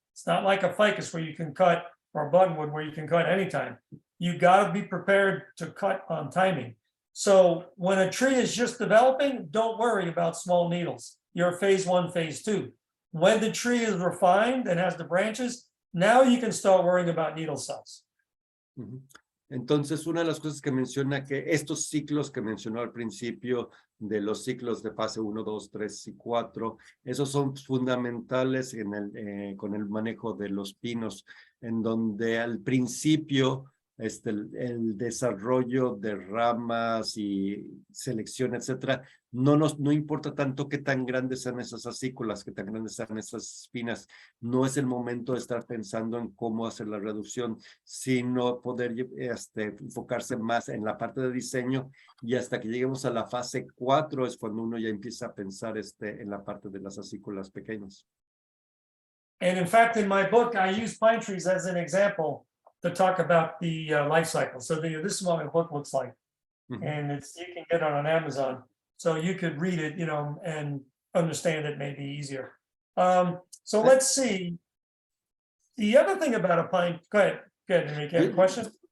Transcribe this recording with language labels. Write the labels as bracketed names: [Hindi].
[English] It's not like a ficus where you can cut, or a buttonwood where you can cut anytime. You got to be prepared to cut on timing. So when a tree is just developing, don't worry about small needles. You're phase 1, phase 2. When the tree is refined and has the branches, now you can start worrying about needle size. [Spanish] Entonces, una de las cosas que menciona que estos ciclos que mencionó al principio, de los ciclos de fase 1, 2, 3 y 4, esos son fundamentales con el manejo de los pinos, en donde al principio el desarrollo de ramas y selección, etcétera, no importa tanto qué tan grandes sean esas acículas, qué tan grandes sean esas espinas. No es el momento de estar pensando en cómo hacer la reducción, sino poder enfocarse más en la parte de diseño, y hasta que lleguemos a la fase 4 es cuando uno ya empieza a pensar en la parte de las acículas pequeñas. [English] And in fact, in my book, I use pine trees as an example to talk about the life cycle. So this is what my book looks like. And you can get it on Amazon. So you could read it, and understand it maybe easier. So let's see. The other thing about a pine, go ahead, Enrique, have a question?